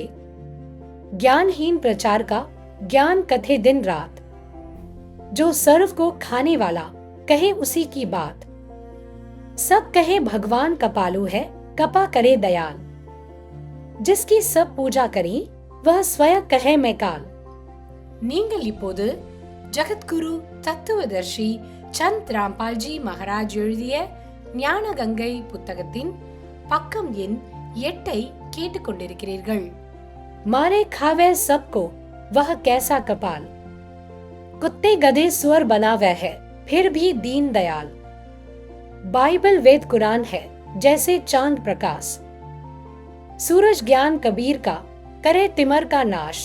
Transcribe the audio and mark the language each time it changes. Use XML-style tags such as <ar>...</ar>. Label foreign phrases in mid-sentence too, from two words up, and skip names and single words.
<hi>ज्ञानहीन प्रचार का ज्ञान कथे दिन रात. जो सर्व को खाने वाला कहे उसी की बात. सब कहे भगवान कपालु है, कपा करे दयाल. जिसकी सब पूजा करी, वह स्वयं कहे मैं काल.</hi> <ta>நீங்கள் இப்போது ஜகத்குரு தத்துவதர்ஷி சந்த் ராம்பால்ஜி மகாராஜ் எழுதிய ஞான கங்கை புத்தகத்தின் பக்கம் எண் 8 கேட்டுக்கொண்டிருக்கிறீர்கள்.</ta> <hi>मारे खावे सबको वह कैसा कपाल, कुत्ते गधे सुअर बना वह है फिर भी दीन दयाल। बाइबल वेद कुरान है जैसे चांद प्रकाश, सूरज ज्ञान कबीर का करे तिमर का नाश।</hi>